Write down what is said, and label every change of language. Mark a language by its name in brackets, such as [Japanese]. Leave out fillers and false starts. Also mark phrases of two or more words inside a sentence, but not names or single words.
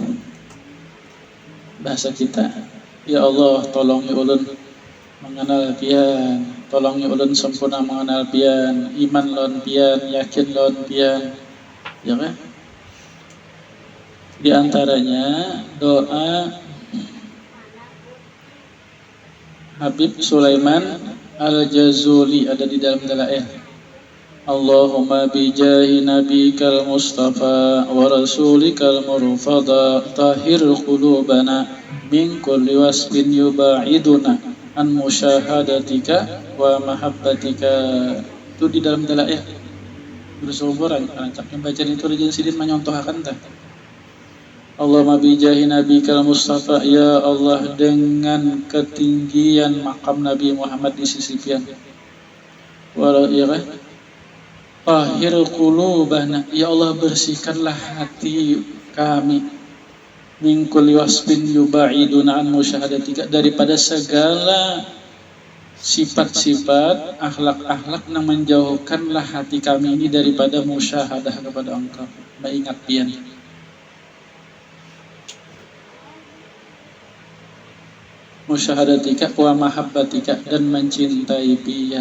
[Banjar] Bahasa kita, ya Allah tolong ya ulun mengenal pian, tolong ya ulun sempurna mengenal pian, iman lon pian, yakin lon pian, ya kan? Di antaranya doa Habib Sulaiman Al-Jazuli ada di dalam dalail. [Arabic] اللهم بجاه نبيك المصطفى ورسولك المرتضى طهر قلوبنا من كل وصف يباعدنا عن مشاهدتك ومحبتك. [Banjar] Itu di dalam dalail. Berseumuran rancak yang baca itu Raja Sidin menyontohkan tak. [Arabic] اللهم بجاه نبيك المصطفى, [Banjar] ya Allah dengan ketinggian makam Nabi Muhammad di sisi pian. Ya kan? [Arabic] طهر قلوبنا, [Banjar] ya Allah bersihkanlah hati kami [Arabic] من كل وصف يباعدنا عن مشاهدتك, [Banjar] daripada segala sifat-sifat akhlak-akhlak yang menjauhkanlah hati kami ini daripada musyahadah kepada Engkau, mengingat pian. [Arabic] مشاهدتك ومحبتك, [Banjar] dan mencintai pian.